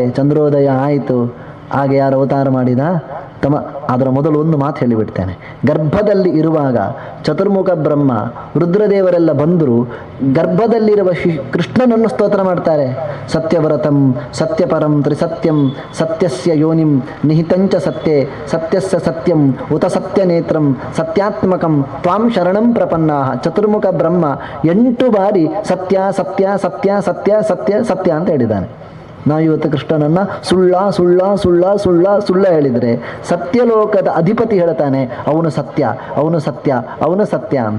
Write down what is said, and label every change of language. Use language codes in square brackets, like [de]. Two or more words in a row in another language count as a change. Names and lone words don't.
[kn] ಚಂದ್ರೋದಯ ಆಯಿತು. ಹಾಗೆ ಯಾರು ಅವತಾರ ಮಾಡಿದ? ಅದರ ಮೊದಲು ಒಂದು ಮಾತು ಹೇಳಿಬಿಡ್ತೇನೆ. ಗರ್ಭದಲ್ಲಿ ಇರುವಾಗ ಚತುರ್ಮುಖ ಬ್ರಹ್ಮ ರುದ್ರದೇವರೆಲ್ಲ ಬಂದರು. ಗರ್ಭದಲ್ಲಿರುವ ಕೃಷ್ಣನನ್ನು ಸ್ತೋತ್ರ ಮಾಡ್ತಾರೆ. [sa] ಸತ್ಯವರತಂ ಸತ್ಯಪರಂ ತ್ರಿಸತ್ಯಂ ಸತ್ಯಸ್ಯ ಯೋನಿಂ ನಿಹಿತಂಚ ಸತ್ಯೆ ಸತ್ಯಸ್ಯ ಸತ್ಯಂ ಉತ ಸತ್ಯನೇತ್ರಂ ಸತ್ಯಾತ್ಮಕಂ ತ್ವಾಂ ಶರಣಂ ಪ್ರಪನ್ನಾ. [kn] ಚತುರ್ಮುಖ ಬ್ರಹ್ಮ 8 ಬಾರಿ ಸತ್ಯ ಸತ್ಯ ಸತ್ಯ ಸತ್ಯ ಸತ್ಯ ಸತ್ಯ ಅಂತ ಹೇಳಿದ್ದಾನೆ. ನಾವು ಇವತ್ತು ಕೃಷ್ಣನನ್ನು ಸುಳ್ಳ ಸುಳ್ಳ ಸುಳ್ಳ ಸುಳ್ಳ ಸುಳ್ಳ ಹೇಳಿದರೆ, ಸತ್ಯಲೋಕದ ಅಧಿಪತಿ ಹೇಳ್ತಾನೆ ಅವನು ಸತ್ಯ, ಅವನು ಸತ್ಯ, ಅವನು ಸತ್ಯ ಅಂತ.